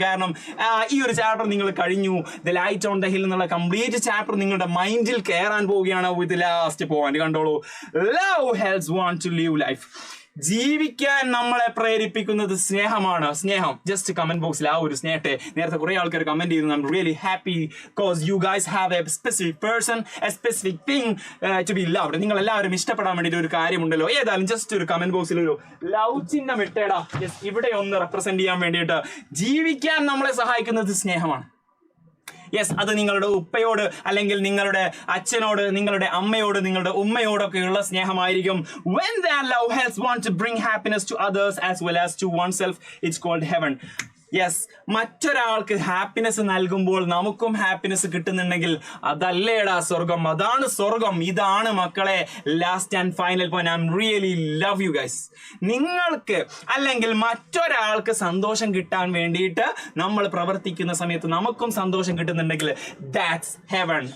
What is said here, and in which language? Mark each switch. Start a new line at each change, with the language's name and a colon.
Malayalam: കാരണം ഈ ഒരു ചാപ്റ്റർ നിങ്ങൾ കഴിഞ്ഞു. The light on the hill എന്നുള്ള കംപ്ലീറ്റ് ചാപ്റ്റർ നിങ്ങളുടെ മൈൻഡിൽ കയറാൻ പോവുകയാണ്
English: With last point.
Malayalam: കണ്ടോളൂ,
English: Love helps one to live life.
Malayalam: ജീവിക്കാൻ നമ്മളെ പ്രേരിപ്പിക്കുന്നത് സ്നേഹമാണ്. സ്നേഹം. ജസ്റ്റ് കമന്റ് ബോക്സിൽ ആ ഒരു സ്നേഹത്തെ നേരത്തെ കുറെ ആൾക്കാർ കമന്റ് ചെയ്തു.
English: I'm really happy because you guys have a specific person, a specific thing to be loved.
Malayalam: നിങ്ങൾ എല്ലാവരും ഇഷ്ടപ്പെടാൻ വേണ്ടിയിട്ട് ഒരു കാര്യമുണ്ടല്ലോ. ഏതായാലും ജസ്റ്റ് ഒരു കമന്റ് ബോക്സിൽ ഒരു ലവ് ചിഹ്നം ഇട്ടേടാ. ഇവിടെ ഒന്ന് റെപ്രസെന്റ് ചെയ്യാൻ വേണ്ടിയിട്ട്. ജീവിക്കാൻ നമ്മളെ സഹായിക്കുന്നത് സ്നേഹമാണ്. യെസ്, അത് നിങ്ങളുടെ ഉപ്പയോട് അല്ലെങ്കിൽ നിങ്ങളുടെ അച്ഛനോട്, നിങ്ങളുടെ അമ്മയോട്, നിങ്ങളുടെ ഉമ്മയോടൊക്കെയുള്ള സ്നേഹമായിരിക്കും.
English: When that love helps one to bring happiness to others as well as to oneself, it's called heaven.
Malayalam: Yes, മറ്റൊരാൾക്ക് ഹാപ്പിനെസ് നൽകുമ്പോൾ നമുക്കും ഹാപ്പിനെസ് കിട്ടുന്നുണ്ടെങ്കിൽ അതല്ലേടാ സ്വർഗം. അതാണ് സ്വർഗം. ഇതാണ് മക്കളെ last and final point.
English: I really love you guys.
Malayalam: നിങ്ങൾക്ക് അല്ലെങ്കിൽ മറ്റൊരാൾക്ക് സന്തോഷം കിട്ടാൻ വേണ്ടിയിട്ട് നമ്മൾ പ്രവർത്തിക്കുന്ന സമയത്ത് നമുക്കും സന്തോഷം കിട്ടുന്നുണ്ടെങ്കിൽ
English: That's heaven.